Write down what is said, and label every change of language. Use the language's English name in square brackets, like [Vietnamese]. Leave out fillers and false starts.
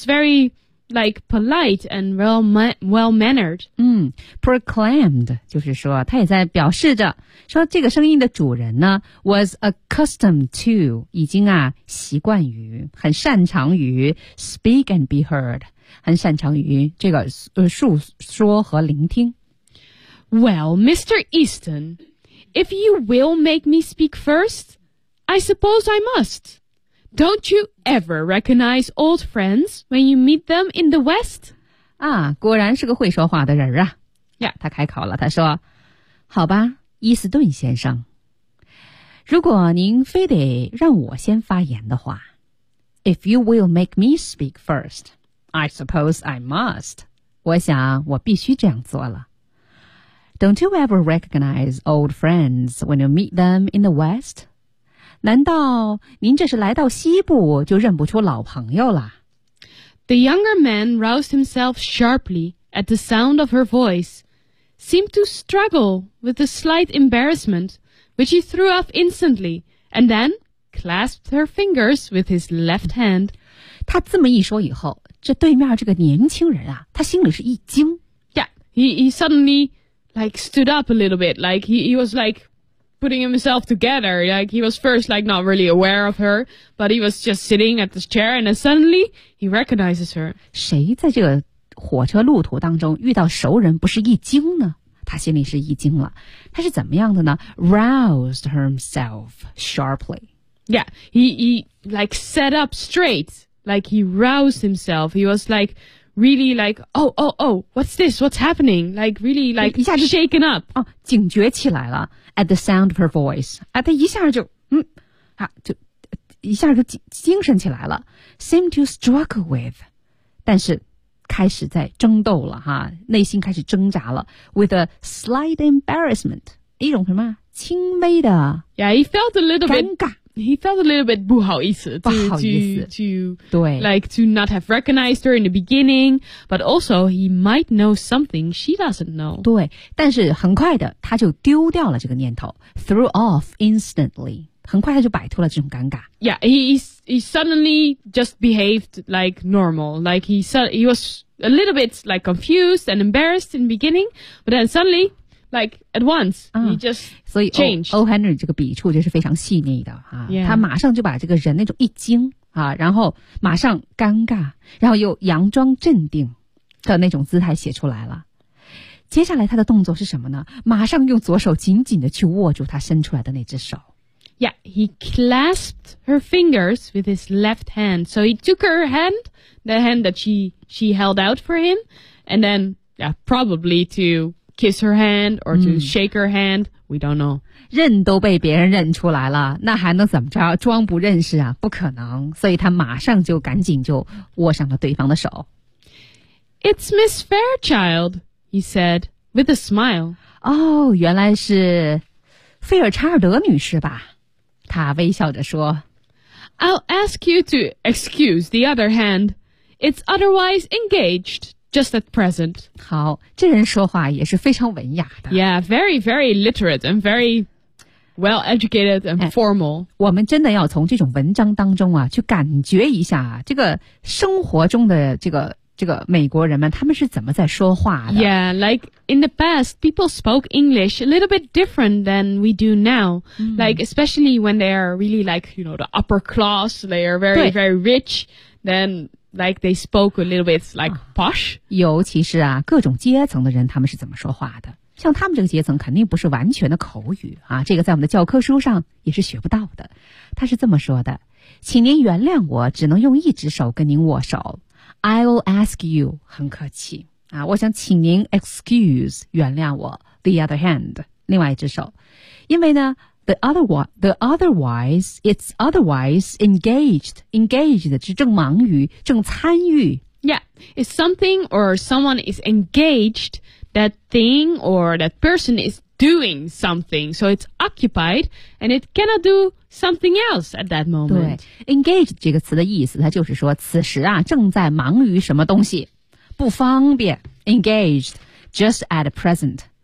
[English] very like polite and well-mannered. [Chinese] 嗯 ,proclaimed, 就是说他也在表示着说这个声音的主人呢 [English] was accustomed to, [Chinese] 已经啊习惯于很擅长于 [English] speak and be heard, [Chinese] 很擅长于这个述说和聆听。 [English] Well, Mr. Easton, if you will make me speak first, I suppose I must. Don't you ever recognize old friends when you meet them in the West? [Chinese] 啊，果然是个会说话的人啊。 [English] Yeah. [Chinese] 他开口了，他说，好吧，伊斯顿先生，如果您非得让我先发言的话。 [English] If you will make me speak first, I suppose I must. [Chinese] 我想我必须这样做了。 [English] Don't you ever recognize old friends when you meet them in the West? [Chinese] 难道您这是来到西部就认不出老朋友了？ [English] The younger man roused himself sharply at the sound of her voice, seemed to struggle with a slight embarrassment, which he threw off instantly, and then clasped her fingers with his left hand. [Chinese] 他这么一说以后，这对面这个年轻人啊，他心里是一惊。 [English] Yeah, he suddenly... like stood up a little bit, like he was like putting himself together, like he was first like not really aware of her, but he was just sitting at this chair and then suddenly he recognizes her. [Chinese] 谁在这个火车路途当中遇到熟人不是一惊呢？他心里是一惊了。他是怎么样的呢？ [English] Roused himself sharply. Yeah, he like sat up straight, like he roused himself, he was likeReally like, oh, what's this? What's happening? Like, really like, shaken up. [Chinese] 哦，警觉起来了 [English] at the sound of her voice. [Chinese] 啊，他一下就，嗯，啊，就，一下就精神起来了 [English] seemed to struggle with. [Chinese] 但是开始在争斗了哈，内心开始挣扎了 [English] with a slight embarrassment. [Chinese] 一种什么轻微的。 [English] Yeah, he felt a little bit. [Chinese] 尴尬。 [English] He felt a little bit [Chinese] 不好意思 [English] to not have recognized her in the beginning, but also he might know something she doesn't know. [Chinese] 对，但是很快的他就丢掉了这个念头 [English] threw off instantly. [Chinese] 很快他就摆脱了这种尴尬。 [English] Yeah, he suddenly just behaved like normal. Like he was a little bit like confused and embarrassed in the beginning, but then suddenly... Like, at once, he just changed. [Chinese] 所以 O Henry 这个笔触就是非常细腻的、啊 [English] yeah. [Chinese] 他马上就把这个人那种一惊、啊、然后马上尴尬然后又佯装镇定的那种姿态写出来了。接下来他的动作是什么呢？马上用左手紧紧的去握住他伸出来的那只手。 [English] Yeah, he clasped her fingers with his left hand. So he took her hand, the hand that she held out for him, and then, yeah, probably to... kiss her hand or to shake her hand,、嗯、we don't know. [Chinese] 认都被别人认出来了，那还能怎么着？装不认识啊，不可能。所以他马上就赶紧就握上了对方的手。 [English] It's Miss Fairchild, he said, with a smile. [Chinese] 哦，原来是菲尔查尔德女士吧？他微笑着说。 [English] I'll ask you to excuse the other hand. It's otherwise engaged. Just at present. [Chinese] 好，这人说话也是非常文雅的。 [English] Yeah, very, very literate and very well educated and formal.、哎、 [Chinese] 我们真的要从这种文章当中啊，去感觉一下这个生活中的这个美国人们他们是怎么在说话的。 [English] Yeah, like in the past, people spoke English a little bit different than we do now.、嗯、 like especially when they are really like, you know, the upper class, they are very, very rich, then... Like they spoke a little bit like posh. [Chinese] 尤其是啊，各种阶层的人，他们是怎么说话的？像他们这个阶层，肯定不是完全的口语啊。这个在我们的教科书上也是学不到的。他是这么说的：“请您原谅我，只能用一只手跟您握手。 [English] I'll ask you, [Chinese] 很客气啊，我想请您 excuse 原谅我 [English] the other hand [Chinese] 另外一只手，因为呢。” [English] It's otherwise engaged. [Chinese] Engaged 是正忙于正参与。 [English] Yeah, if something or someone is engaged, that thing or that person is doing something. So it's occupied and it cannot do something else at that moment. [Chinese] 对 engaged 这个词的意思它就是说此时啊正在忙于什么东西不方便 [English] engaged just at present.